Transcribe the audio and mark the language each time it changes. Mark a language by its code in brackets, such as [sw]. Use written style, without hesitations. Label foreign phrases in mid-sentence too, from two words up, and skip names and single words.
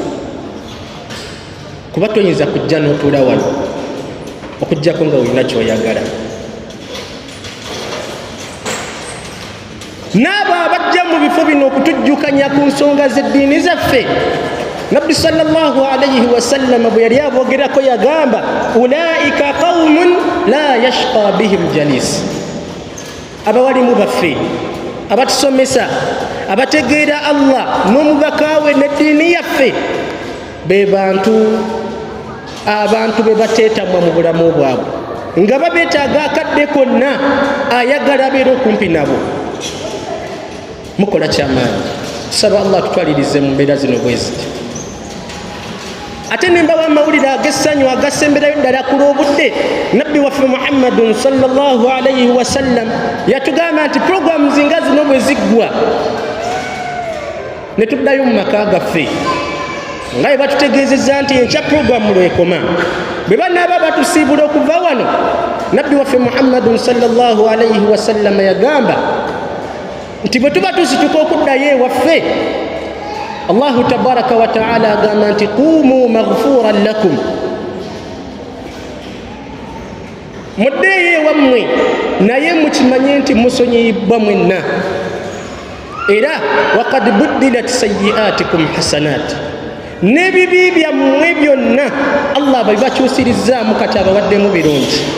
[lg] Kuba toyinza kujja n'otuula wano okujjako nga olina kyoyagala. N'abo abajja mu bifo bino okutujjukanya ku nsonga z'eddiini zaffe, Nabbi [ar] صلى الله عليه وسلم [lg] bwe yali aboogerako yagamba, [ar] أولئك قوم لا يشقى بهم جليس. [lg] Abawalimu baffe abatusomesa, abategeera Allah n'omubaka we n'eddiini yaffe be abantu be bateetamwa mu bulamu bwabwe nga babeetaaga akadde konna ayagala abeera okumpi nabo. Mukola kyamaanyi. Tusaba Allah tutwalirize mu mbeera zino bwe ziti. Ate nembawa amawulire ag'essanyu agasemberayo ddala ku lw'obudde. Nabbi waffe Muhammadun [ar] صلى الله عليه وسلم [lg] yatugamba nti puroguramu zinga zino bwe ziggwa ne tuddayo mu maka gaffe nga bwe batutegeezezza nti enkya puroguramu lwekoma. Bwe banaaba batusiibula okuva wano, Nabbi waffe Muhammadun [ar] صلى الله عليه وسلم [lg] yagamba nti bwe tuba tusituka okuddayo ewaffe, [ar] الله تبارك وتعالى [lg] agamba nti [ar] قوموا مغفورا لكم, [lg] muddeeyo ewammwe naye mukimanye nti musonyiyibbwa mwenna, era [ar] وقد بدلت سيئاتكم حسنات, [lg] n'ebibi byammwe byonna Allah babibakyusirizzaamu kati abawaddemu birungi.